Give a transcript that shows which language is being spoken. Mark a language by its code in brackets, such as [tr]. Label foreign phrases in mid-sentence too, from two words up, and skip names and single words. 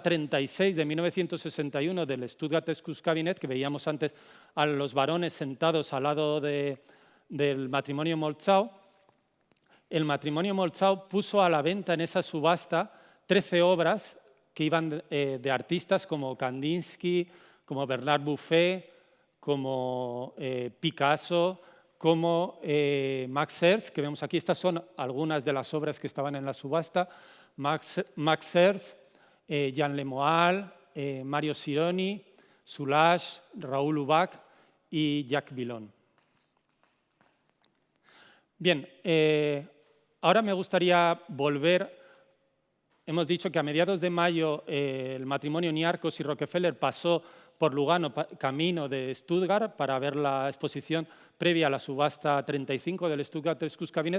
[es] 36 de 1961 del Stuttgarter Kunstkabinett, que veíamos antes a los varones sentados al lado del matrimonio Moltza, el matrimonio Moltza puso a la venta en esa subasta 13 obras que iban de artistas como Kandinsky, como Bernard Buffet, como Picasso, como Max Herz, que vemos aquí. Estas son algunas de las obras que estaban en la subasta. Max Herz, Jean Lemoal, Mario Sironi, Soulages, Raoul Ubach y Jacques Villon. Bien, ahora me gustaría volver. Hemos dicho que a mediados de mayo el matrimonio Niarcos y Rockefeller pasó por Lugano, camino de Stuttgart, para ver la exposición previa a la subasta 35 del Stuttgarter Kunstkabinett.